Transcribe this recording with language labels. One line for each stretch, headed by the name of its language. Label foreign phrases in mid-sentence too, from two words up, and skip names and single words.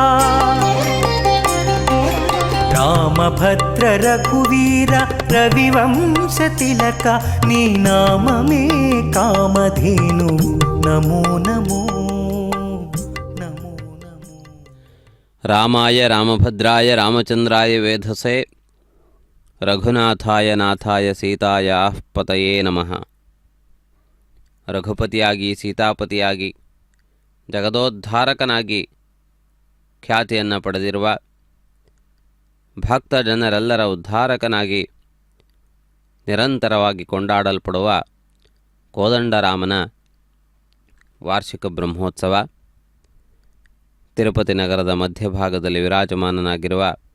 Telugu: రామభద్ర రఘువీర రవివంశ తిలక నీ నామమే కామధేనువు
Sanskrit: నమో నమో నమో నమో. రామాయ రామభద్రాయ రామచంద్రాయ వేధసే రఘునాథాయ నాథాయ సీతాయాః ಪತಯೇ ನಮಃ.
Kannada: ರಘುಪತಿಯಾಗಿ ಸೀತಾಪತಿಯಾಗಿ ಜಗದೋದ್ಧಾರಕನಾಗಿ ಖ್ಯಾತಿಯನ್ನು ಪಡೆದಿರುವ ಭಕ್ತ ಜನರೆಲ್ಲರ ಉದ್ಧಾರಕನಾಗಿ ನಿರಂತರವಾಗಿ ಕೊಂಡಾಡಲ್ಪಡುವ ಕೋದಂಡರಾಮನ ವಾರ್ಷಿಕ ಬ್ರಹ್ಮೋತ್ಸವ ತಿರುಪತಿ ನಗರದ ಮಧ್ಯಭಾಗದಲ್ಲಿ ವಿರಾಜಮಾನನಾಗಿರುವ